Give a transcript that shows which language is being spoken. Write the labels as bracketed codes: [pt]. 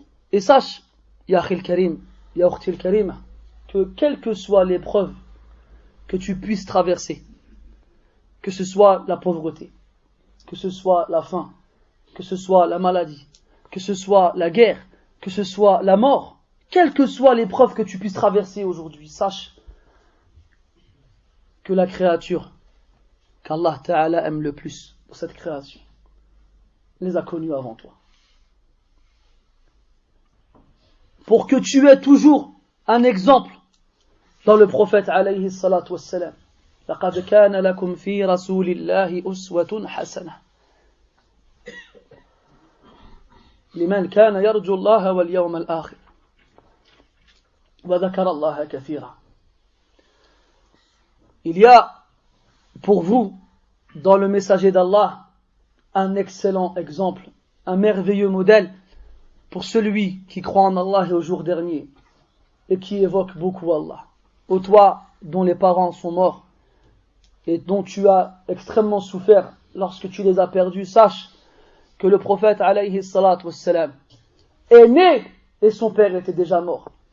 [fr] Et sache, [ar] ya akhil karim, ya ukhtil karima, [fr] que quelle que soit l'épreuve que tu puisses traverser, que ce soit la pauvreté, que ce soit la faim, que ce soit la maladie, que ce soit la guerre, que ce soit la mort, quelle que soit l'épreuve que tu puisses traverser aujourd'hui, sache que la créature qu'Allah Ta'ala aime le plus pour cette création les a connus avant toi. Pour que tu aies toujours un exemple dans le prophète alayhi salatu wassalam. [ar] لقد كان لكم في رسول الله أسوة حسنة لمن كان يرجو الله واليوم الآخر وذكر الله كثيرا. [fr] Il y a pour vous dans le messager d'Allah un excellent exemple, un merveilleux modèle pour celui qui croit en Allah et au jour dernier et qui évoque beaucoup Allah. Ô toi dont les parents sont morts et dont tu as extrêmement souffert lorsque tu les as perdus, sache que le prophète alayhi salatu wassalam est né et son père était déjà mort.